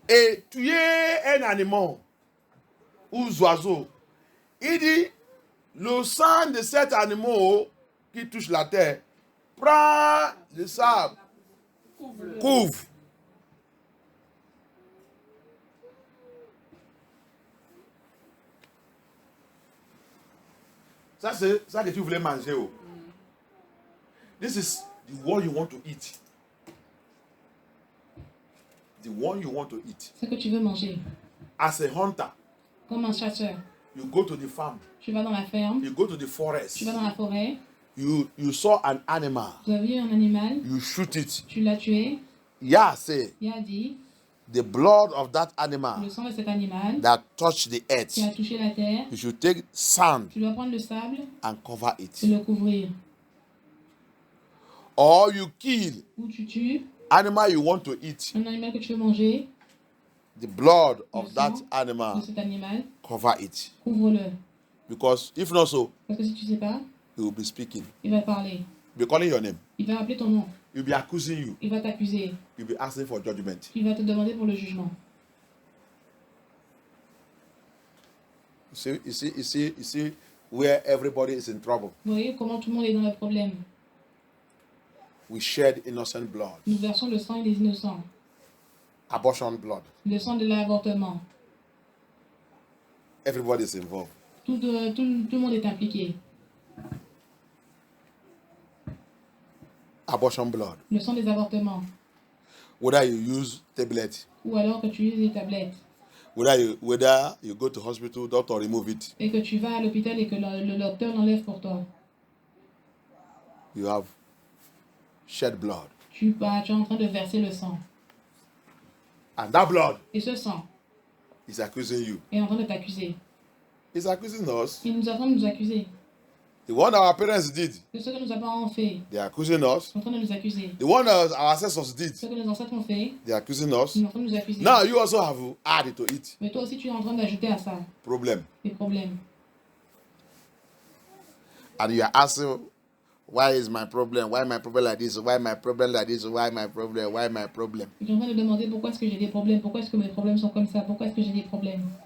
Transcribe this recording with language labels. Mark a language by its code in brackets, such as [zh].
[fr] et tuer un animal ou oiseau, il dit, le sang de cet animal qui touche la terre prend le sable, couvre. Ça, c'est ça que tu voulais manger. Oh. [en] This is the one you want to eat. The one you want to eat. [fr] ce que tu veux manger. [en] As a hunter, [fr] Comme un chasseur. [en] you go to the farm, [fr] Tu vas dans la ferme, [en] you go to the forest, [fr] tu vas dans la forêt, [en] you saw an animal, [fr] tu as vu un animal, [en] you shoot it. [fr] tu l'as tué. [en] Yah say, [fr] Il a dit, [en] the blood of that [fr] le [en] animal [fr] sang de cet animal [en] that touched the earth, [fr] qui a touché la terre, [en] you should take sand [fr] tu dois prendre le sable [en] and cover [fr] et [en] it. [fr] le couvrir. [en] Or you kill [fr] Ou tu tues [en] animal you want to eat, [fr] un animal que tu veux manger, [en] the blood [fr] le [en] of that [fr] sang [en] animal, [fr] de cet animal, [en] cover it. [fr] couvre-le. [en] Because if not so, [fr] Parce que si tu ne sais pas, [en] he will be speaking. [fr] il va parler. [en] Be calling your name. [fr] Il va appeler ton nom. [en] He'll be accusing you. [fr] Il va t'accuser. [en] You'll be asking for judgment. [fr] Il va te demander pour le jugement. [en] You see where everybody is in trouble. [fr] Vous voyez comment tout le monde est dans le problème. [en] We shed innocent blood, [fr] Nous versons le sang des innocents. [en] abortion blood. [fr] Le sang de l'avortement. [en] Everybody is involved. [fr] Tout le monde est impliqué. [en] Abortion blood. [fr] Le sang des avortements. [en] Whether you use tablet, [fr] Ou alors que tu uses des tablettes. [en] whether you go to hospital, doctor remove it. [fr] Et que tu vas à l'hôpital et que le docteur l'enlève pour toi. [en] You have shed blood. [fr] Tu es en train de verser le sang. [en] And that blood [fr] Et ce sang [en] is accusing you. [fr] est en train de t'accuser. [en] It's accusing us. [fr] Il nous est en train de nous accuser. [en] The one our parents did, [fr] C'est ce que nos parents ont fait. [en] they are accusing us. [fr] Ils sont en train de nous accuser. [en] The one our ancestors did, [fr] Ce que nos ancêtres ont fait, [en] they are accusing us. [fr] ils sont en train de nous accuser. [en] Now you also have added to it. [fr] Mais toi aussi, tu es en train d'ajouter à ça [en] Problem. [fr] des problèmes. [en] And you are asking, why is my problem? Why my problem like this? Why my problem like this? Why my problem? Why my problem? [fr] Tu es en train de demander pourquoi est-ce que j'ai des problèmes, pourquoi est-ce que mes problèmes sont comme ça, pourquoi est-ce que j'ai des problèmes.